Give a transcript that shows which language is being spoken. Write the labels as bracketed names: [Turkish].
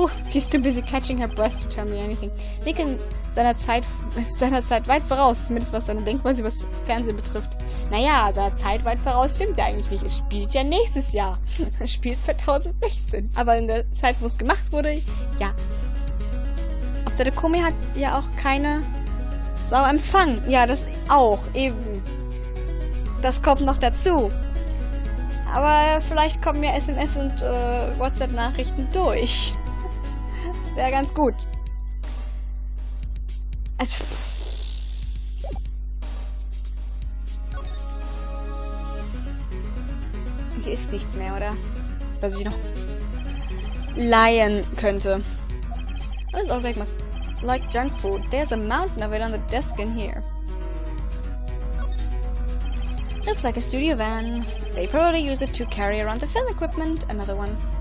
[English] She's too busy catching her breath to tell me anything. [German] Nick ist seiner Zeit weit voraus, zumindest was seine Denkweise über das Fernsehen betrifft. Naja, seiner Zeit weit voraus stimmt ja eigentlich nicht. Es spielt ja nächstes Jahr. Es spielt 2016. Aber in der Zeit, wo es gemacht wurde, ja. Auf der Dokomi hat ja auch keine Sau Empfang. Ja, das auch, eben. Das kommt noch dazu. Aber vielleicht kommen ja SMS und WhatsApp-Nachrichten durch. Das wäre ganz gut. Also, hier ist nichts mehr, oder? Was ich noch leihen könnte. [English] This old lake must like junk food. There's a mountain of it on the desk in here. Looks like a studio van. They probably use it to carry around the film equipment. Another one.